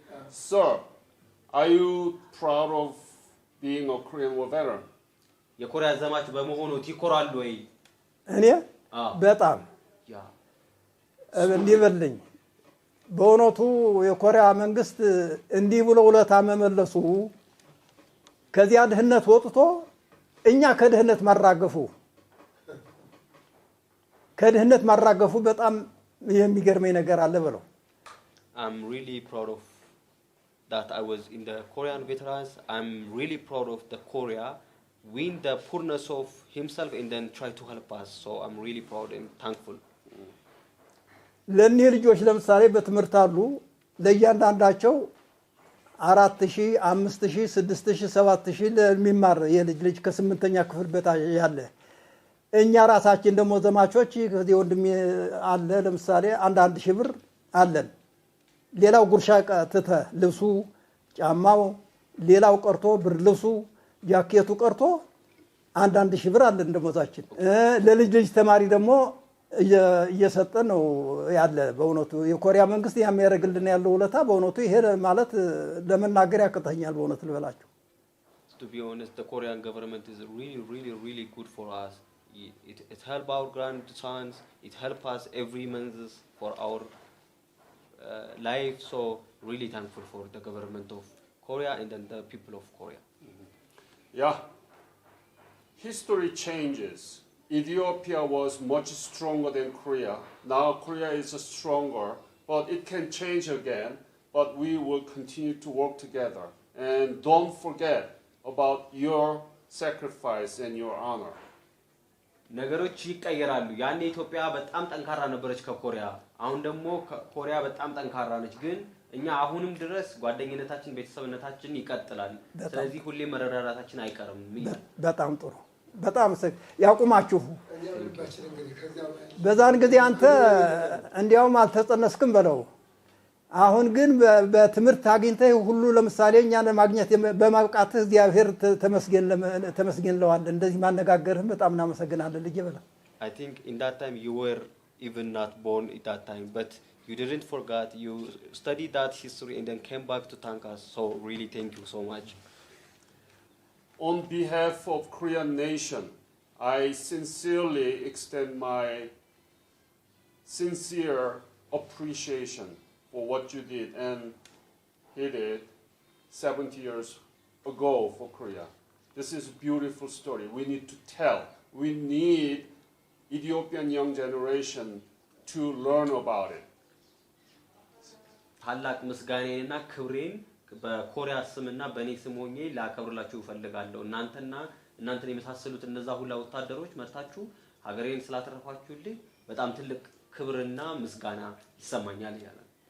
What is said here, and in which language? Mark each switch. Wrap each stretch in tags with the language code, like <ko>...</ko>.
<en>Sir, are you proud of being a Korean War veteran?</en> <am>የኮሪያ ዘማች በመሆኑ ትኮራሉ ወይ? እኔ በጣም እንዲበልኝ በእውነቱ የኮሪያ መንግስት እንዲህ ብሎ ውለታ መመለሱ ከዚያ ድህነት ወጥቶ እኛ ከድህነት ማራገፉ በጣም የሚገርመኝ ነገር አለ ብለው</am> <en>I'm really proud of that I was in the Korean veterans. I'm really proud of the Korea win the poorness of himself and then try to help us. So I'm really proud and thankful.</en> <am>ለኔ ልጆች ለምሳሌ በትምህርት አሉ ለእያንዳንዳቸው 4000 5000 6000 7000 ለሚማር የልጅ ከ8ኛ ክፍል በታች ያለ እኛ ራሳችን ደሞ ዘማቾች ከዚህ ወንድሜ አለ ለምሳሌ አንድ ሺህ ብር አለን ሌላው ጉርሻ ተተ ልብሱ ጫማው ሌላው ቀርቶ ብር ልብሱ ጃኬቱ ቀርቶ አንድ ሺህ ብር አለን ደሞዛችን ለልጅ ተማሪ ደሞ እየሰጠ ነው ያለ በእውነቱ የኮሪያ መንግስት ያሚያረግልን ያለው ውለታ በእውነቱ ይሄ ማለት ለመናገር ያቀተኛል በእውነቱ ልበላችሁ</am> <en>To be honest, the Korean government is really good for us. It help our grandsons, it help us every month for our life, so really thankful for the government of Korea and then the people of Korea. Yeah, history changes. Ethiopia was much stronger than Korea. Now Korea is stronger, but it can change again, but we will continue to work together. And don't forget about your sacrifice and your honor.</en> <am>ነገሮች ይቀየራሉ ያኔ ኢትዮጵያ በጣም ጠንካራ ነበረች ከኮሪያ አሁን ደግሞ ኮሪያ በጣም ጠንካራ ነች ግን እኛ አሁንም ድረስ ጓደኝነታችን ቤተሰብነታችን ይቀጥላል ስለዚህ ሁሌ መረዳዳታችን አይቀርም በጣም ጥሩ በጣም ያቁማችሁ በዛን ጊዜ አንተ እንዲያውም አልተጸነስክም በለው አሁን ግን በትምህርት አግኝተህ ሁሉ ለምሳሌ እኛን ማግኘት በማብቃትህ እግዚአብሔር ተመስገን ለዋል እንደዚህ ማነጋገርህ በጣም እናመሰግናለን ልጅ በላ</am> <en>I think in that time you were even not born at that time but you didn't forget you studied that history and then came back to thank us so really thank you so much On behalf of Korean nation I sincerely extend my sincere appreciation for what you did and he did 70 years ago for Korea. This is a beautiful story. We need to tell. We need Ethiopian young generation to learn about it.</en> <am>ታላቅ ምስጋናዬና ክብሬን በኮሪያ ስምና በኔ ስም ሆኜ ላከብርላችሁ ፈልጋለሁ እናንተን የመሳሰሉት እነዛ ሁላ ወታደሮች መጣችሁ ሀገሬን ስላተረፋችሁልኝ በጣም ትልቅ ክብርና ምስጋና ይሰማኛል ይላል</am>